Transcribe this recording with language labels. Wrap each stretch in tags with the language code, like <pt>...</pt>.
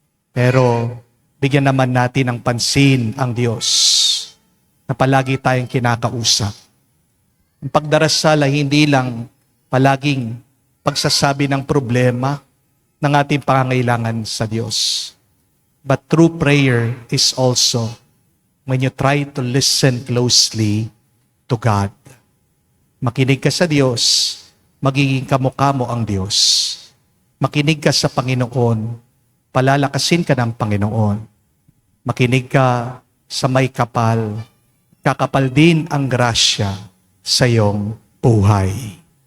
<tl>Pero bigyan naman natin ng pansin ang Diyos na palagi tayong kinakausap. Ang pagdarasal ay hindi lang palaging pagsasabi ng problema ng ating pangangailangan sa Diyos.</tl> <en>But true prayer is also when you try to listen closely to God.</en> <tl>Makinig ka sa Diyos, magiging kamukha mo ang Diyos. Makinig ka sa Panginoon, palalakasin ka ng Panginoon. Makinig ka sa may kapal, kakapal din ang grasya sa iyong buhay.</tl>